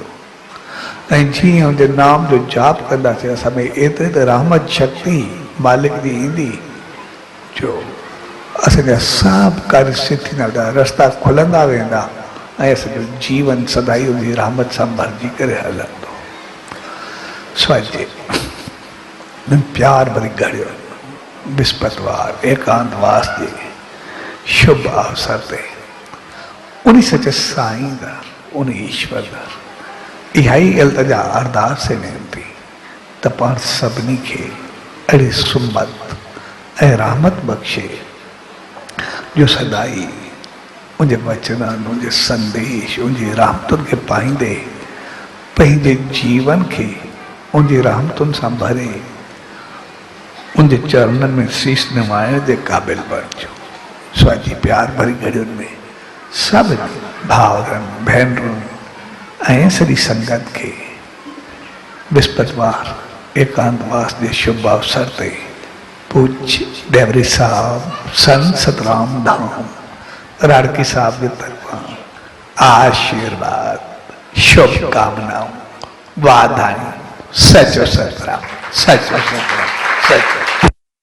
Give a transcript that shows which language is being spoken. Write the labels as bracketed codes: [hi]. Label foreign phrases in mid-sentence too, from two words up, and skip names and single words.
[sd] ऐं जीअं उनजे नाम जो जाप कंदासीं, असां में एतिरी त रहमत शक्ति मालिक जी ईंदी, जो असांजा सभु कार्य सिद्ध थींदा वेंदा, रस्ता खुलंदा वेंदा, ऐं असांजो जीवन सदाई उनजी रहमत सां भरिजी करे हलंदो। स्वाजे प्यार भरी घड़ियो विस्पतिवार एकांतवास जे शुभ अवसर ते उन सचे साईं दा, उन ईश्वर दा इहा ई इल्तिजा अरदास वेंदी त पाण सभिनी खे अहिड़ी सुमत ऐं रहमत बख़्शे, जो सदाई उनजे वचननि, उनजे संदेश, उनजी रहमतुनि खे पाईंदे पंहिंजे जीवन खे उनजी रहमतुनि सां भरे उनजे चरणनि में शीश निवाइण जे क़ाबिल बणिजो। स्वाजी प्यार भरी घड़ियुनि में सभिनी भाउरनि भेनरुनि ऐं सॼी संगत खे विस्पतिवार एकांतवास जे शुभ अवसर ते पूज्य डेवरी साहब संत सतराम धाम राड़की साहब की तरफा आशीर्वाद, शुभकामनाओं, वाधायूं, सचो सतराम, सचो सतराम, सचो।